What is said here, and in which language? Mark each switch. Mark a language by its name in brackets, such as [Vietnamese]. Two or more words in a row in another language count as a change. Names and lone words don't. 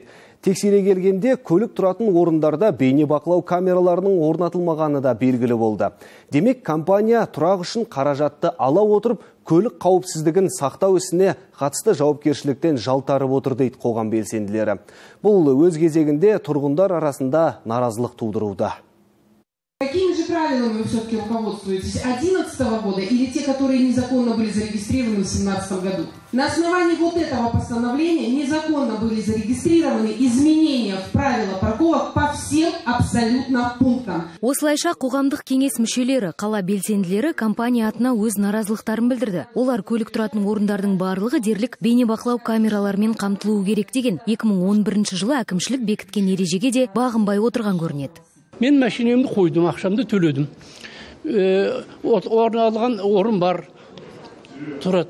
[Kazakh] Тексере келгенде көлік тұратын орындарда бейнебақылау камераларының орнатылмағаны да белгілі болды. Демек, компания тұрақ үшін қаражатты ала отырып, көлік қауіпсіздігін сақтау ісіне қатысты жауапкершіліктен жалтарып отыр дейді қоғам белсенділері. Бұл өз кезегінде тұрғындар арасында наразылық тудыруда. [Russian] Какими же правилами вы все-таки руководствуетесь? 2011 года или те, которые незаконно были зарегистрированы в 2017 году? На основании вот этого постановления незаконно были зарегистрированы изменения в правила парковок по всем абсолютно пунктам. [Kazakh] Осылайша қоғамдық кеңес мүшелері, қала белсенділері компания атына өз наразылықтарын білдірді. Олар көлік тұратын орындардың барлығы дерлік бейнебақылау камераларымен қамтылуы керек деген 2011 жылы әкімшілік бекіткен ережеге де бағынбай отырған көрінеді. Мен машинемді қойдым, ақшамды төледім. Орналған орын бар тұратын.